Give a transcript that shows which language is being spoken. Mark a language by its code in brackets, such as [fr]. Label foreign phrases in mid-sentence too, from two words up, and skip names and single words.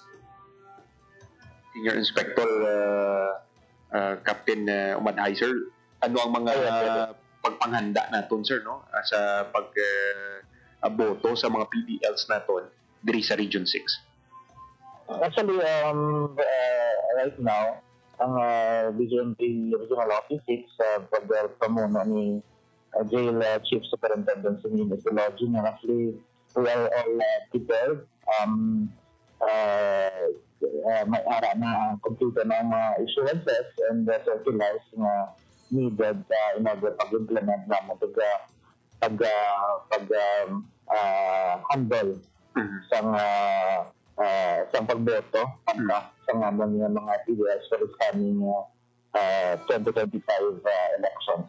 [hil] Senior Inspector Captain Omadhay, sir, ano ang mga pagpanghanda naton, sir, no? Sa pag-boto sa mga PDLs naton diri sa Region 6? [en] Actually, right now, [hil] ang BJMP Regional Office 6, pag-pamuno ni Jail Chief Superintendent sa Penology, na actually [en] we are all prepared. [hil] May ara na kompleto ng mga [en] issuances and circulars [hil] na [en] needed in order [hil] pag-implement naman handle sa pagboto sa mga PDLs [en] for this coming 2025 elections.